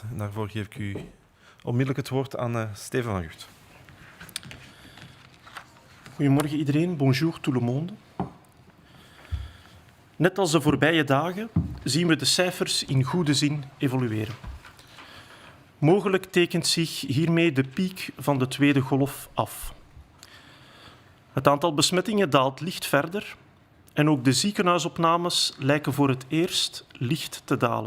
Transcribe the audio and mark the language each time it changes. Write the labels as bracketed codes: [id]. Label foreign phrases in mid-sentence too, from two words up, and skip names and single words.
[nl] En daarvoor geef ik u onmiddellijk het woord aan Steven van Gucht. Goedemorgen iedereen, [fr] bonjour tout le monde. [nl] Net als de voorbije dagen zien we de cijfers in goede zin evolueren. Mogelijk tekent zich hiermee de piek van de tweede golf af. Het aantal besmettingen daalt licht verder en ook de ziekenhuisopnames lijken voor het eerst licht te dalen.